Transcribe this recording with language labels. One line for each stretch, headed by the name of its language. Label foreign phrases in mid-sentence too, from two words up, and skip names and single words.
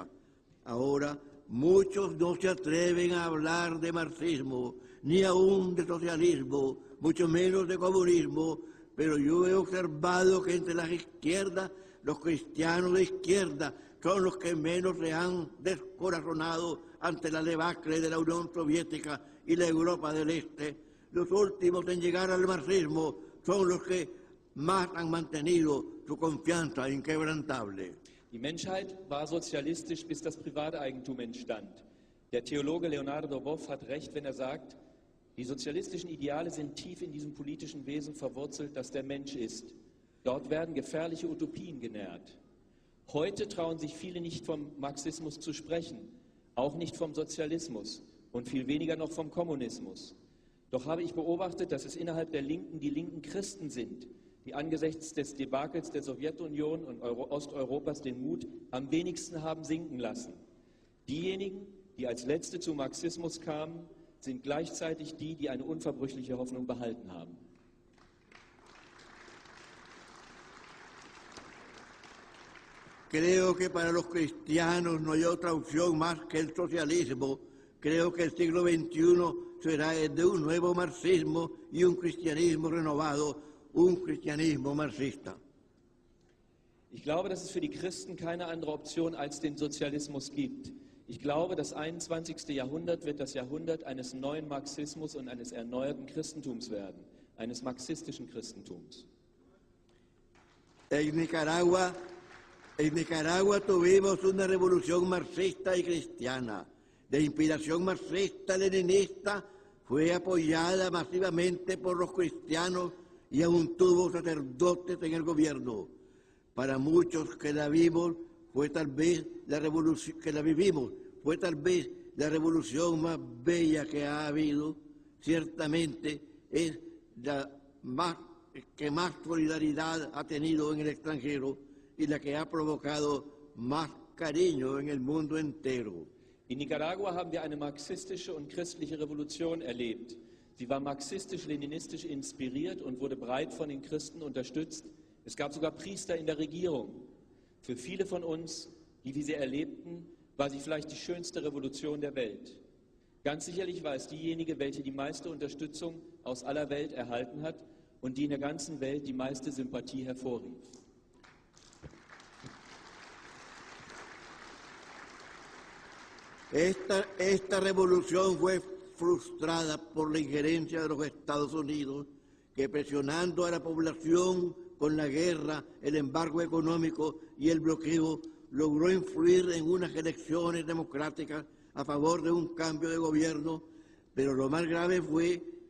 Spanish: Ahora, muchos no se atreven a hablar de marxismo, ni aún de socialismo, mucho menos de comunismo, pero yo he observado que entre las izquierdas, los cristianos de izquierda son los que menos se han descorazonado ante la debacle de la Unión Soviética y la Europa del Este. Los últimos en llegar al marxismo son los que más han mantenido su confianza inquebrantable.
German: Die Menschheit war sozialistisch, bis das Privateigentum entstand. Der Theologe Leonardo Boff hat recht, wenn er sagt, die sozialistischen Ideale sind tief in diesem politischen Wesen verwurzelt, das der Mensch ist. Dort werden gefährliche Utopien genährt. Heute trauen sich viele nicht vom Marxismus zu sprechen, auch nicht vom Sozialismus und viel weniger noch vom Kommunismus. Doch habe ich beobachtet, dass es innerhalb der Linken die linken Christen sind, die angesichts des Debakels der Sowjetunion und Osteuropas den Mut am wenigsten haben sinken lassen. Diejenigen, die als Letzte zum Marxismus kamen, sind gleichzeitig die, die eine unverbrüchliche Hoffnung behalten haben.
Spanish: Creo que para los cristianos no hay otra opción más que el socialismo. Creo que el siglo XXI será el de un nuevo marxismo y un cristianismo renovado, un cristianismo marxista.
German: Ich glaube, dass es für die Christen keine andere Option als den Sozialismus gibt. Ich glaube, das 21. Jahrhundert wird das Jahrhundert eines neuen Marxismus und eines erneuerten Christentums werden, eines marxistischen Christentums.
Spanish: En Nicaragua tuvimos una revolución marxista y cristiana. De inspiración marxista-leninista, fue apoyada masivamente por los cristianos y aún tuvo sacerdotes en el gobierno. Para muchos que la vivimos fue tal vez la revolución más bella que ha habido. Ciertamente es la que más solidaridad ha tenido en el extranjero y la que ha provocado más cariño en el mundo entero.
German: In Nicaragua haben wir eine marxistische und christliche Revolution erlebt. Sie war marxistisch-leninistisch inspiriert und wurde breit von den Christen unterstützt. Es gab sogar Priester in der Regierung. Für viele von uns, die wir sie erlebten, war sie vielleicht die schönste Revolution der Welt. Ganz sicherlich war es diejenige, welche die meiste Unterstützung aus aller Welt erhalten hat und die in der ganzen Welt die meiste Sympathie hervorrief.
Spanish: Esta revolución fue frustrada por la injerencia de los Estados Unidos, que presionando a la población con la guerra, el embargo económico y el bloqueo, logró influir en unas elecciones democráticas a favor de un cambio de gobierno, pero lo más grave fue